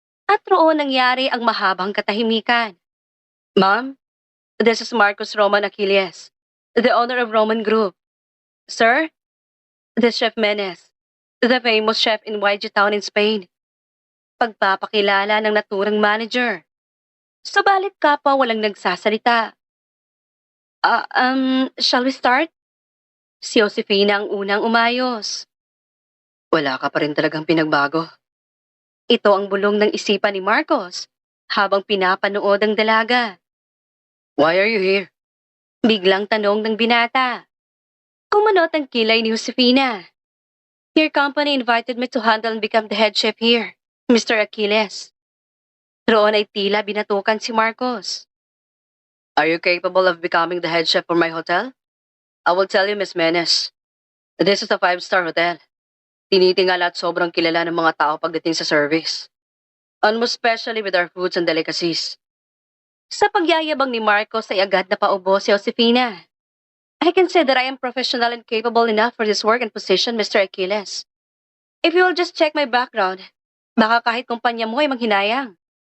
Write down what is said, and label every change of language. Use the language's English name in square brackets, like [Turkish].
[Filipino] At roon nangyari ang mahabang katahimikan. [English] Ma'am, this is Marcos Roman Achilles, the owner of Roman Group. Sir, the Chef Menes, the famous chef in YG Town in Spain. [Filipino] Pagpapakilala ng naturang manager. Subalit kapwa walang nagsasalita. [English] Shall we start? [Filipino] Si Josefina ang unang umayos. Wala ka pa rin talagang pinagbago. Ito ang bulong ng isipan ni Marcos habang pinapanood ang dalaga. [English] Why are you here? [Filipino] Biglang tanong ng binata. Kumunot ang kilay ni Josefina. [English] Your company invited me to handle and become the head chef here, Mr. Achilles. [Filipino] Roon ay tila binatukan si Marcos. [English] Are you capable of becoming the head chef for my hotel? I will tell you, Miss Menes. This is a five-star hotel. [Filipino] Tinitingal at sobrang kilala ng mga tao pagdating sa service. [English] And most especially with our foods and delicacies. [Filipino] Sa pagyayabang ni Marcos ay agad na paubo si Josefina. [English] I can say that I am professional and capable enough for this work and position, Mr. Achilles. If you will just check my background, [Filipino] baka kahit kumpanya mo ay manghinayang.